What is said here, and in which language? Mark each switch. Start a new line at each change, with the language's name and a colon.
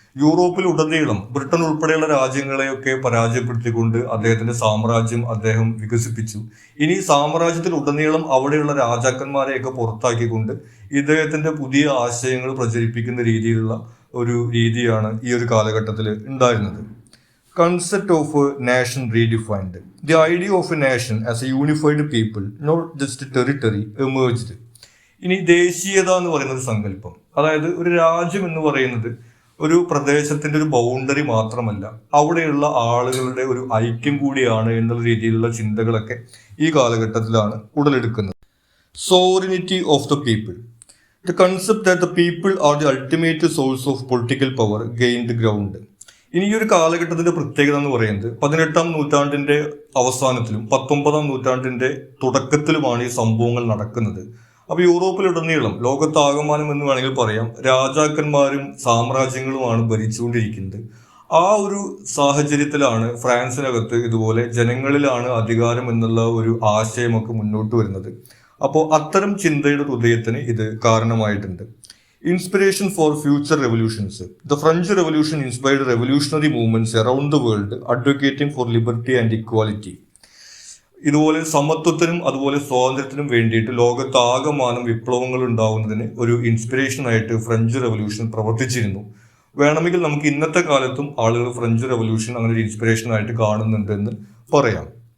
Malayalam: യൂറോപ്പിൽ ഉടനീളം ബ്രിട്ടൻ ഉൾപ്പെടെയുള്ള രാജ്യങ്ങളെയൊക്കെ പരാജയപ്പെടുത്തിക്കൊണ്ട് അദ്ദേഹത്തിന്റെ സാമ്രാജ്യം അദ്ദേഹം വികസിപ്പിച്ചു. ഇനി സാമ്രാജ്യത്തിൽ ഉടനീളം അവിടെയുള്ള രാജാക്കന്മാരെയൊക്കെ പുറത്താക്കിക്കൊണ്ട് ഇദ്ദേഹത്തിന്റെ പുതിയ ആശയങ്ങൾ പ്രചരിപ്പിക്കുന്ന രീതിയിലുള്ള ഒരു രീതിയാണ് ഈ ഒരു കാലഘട്ടത്തിൽ ഉണ്ടായിരുന്നത്.
English: Concept of a nation redefined. The idea of a nation as a unified people, not just a territory, emerged.
Malayalam: ഇനി ദേശീയത എന്ന് പറയുന്ന ഒരു സങ്കല്പം, അതായത് ഒരു രാജ്യം എന്ന് പറയുന്നത് ഒരു പ്രദേശത്തിന്റെ ഒരു ബൗണ്ടറി മാത്രമല്ല, അവിടെയുള്ള ആളുകളുടെ ഒരു ഐക്യം കൂടിയാണ് എന്നുള്ള രീതിയിലുള്ള ചിന്തകളൊക്കെ ഈ കാലഘട്ടത്തിലാണ് ഉടലെടുക്കുന്നത്.
English: Sovereignty of the people. The concept that the people are the ultimate source of political power gained ground.
Malayalam: ഇനി ഈ ഒരു കാലഘട്ടത്തിന്റെ പ്രത്യേകത എന്ന് പറയുന്നത് 18-ാം നൂറ്റാണ്ടിന്റെ അവസാനത്തിലും 19-ാം നൂറ്റാണ്ടിന്റെ തുടക്കത്തിലുമാണ് ഈ സംഭവങ്ങൾ നടക്കുന്നത്. അപ്പൊ യൂറോപ്പിലുടനീളം ലോകത്താകമാനം എന്ന് വേണമെങ്കിൽ പറയാം, രാജാക്കന്മാരും സാമ്രാജ്യങ്ങളുമാണ് ഭരിച്ചുകൊണ്ടിരിക്കുന്നത്. ആ ഒരു സാഹചര്യത്തിലാണ് ഫ്രാൻസിനകത്ത് ഇതുപോലെ ജനങ്ങളിലാണ് അധികാരം എന്നുള്ള ഒരു ആശയമൊക്കെ മുന്നോട്ട് വരുന്നത്. അപ്പോൾ അത്തരം ചിന്തയുടെ ഹൃദയത്തിന് ഇത് കാരണമായിട്ടുണ്ട്.
English: Inspiration for future revolutions. The French Revolution inspired revolutionary movements around the world advocating for liberty and equality.
Malayalam: ഇതുപോലെ സമത്വത്തിനും അതുപോലെ സ്വാതന്ത്ര്യത്തിനും വേണ്ടിയിട്ട് ലോകത്താകമാനം വിപ്ലവങ്ങൾ ഉണ്ടാവുന്നതിന് ഒരു ഇൻസ്പിറേഷനായിട്ട് ഫ്രഞ്ച് റെവല്യൂഷൻ പ്രവർത്തിച്ചിരുന്നു. വേണമെങ്കിൽ നമുക്ക് ഇന്നത്തെ കാലത്തും ആളുകൾ ഫ്രഞ്ച് റെവല്യൂഷൻ അങ്ങനെ ഒരു ഇൻസ്പിറേഷനായിട്ട് കാണുന്നുണ്ട് എന്ന് പറയാം.